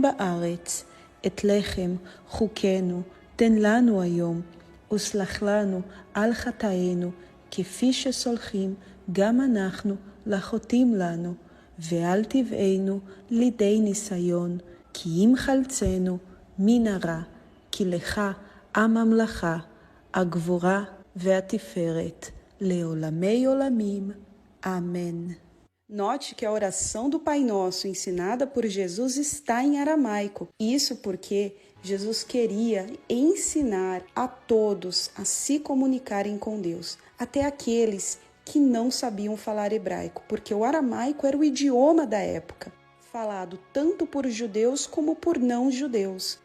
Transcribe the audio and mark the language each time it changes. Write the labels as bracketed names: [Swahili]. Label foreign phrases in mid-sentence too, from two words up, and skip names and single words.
[Hebrew] Baaretz, את לחם חוקנו תן לנו היום וסלח לנו על חטאינו כפי שסולחים גם אנחנו לחוטאים לנו ואל תביאנו לידי ניסיון, כי אם חלצנו מן הרע כי לך, הממלכה, הגבורה והתפארת, לעולמי עולמים. [Portuguese] Amém. Note que a oração do Pai Nosso ensinada por Jesus está em aramaico. Isso porque Jesus queria ensinar a todos a se comunicarem com Deus, até aqueles que não sabiam falar hebraico, porque o aramaico era o idioma da época, falado tanto por judeus como por não-judeus.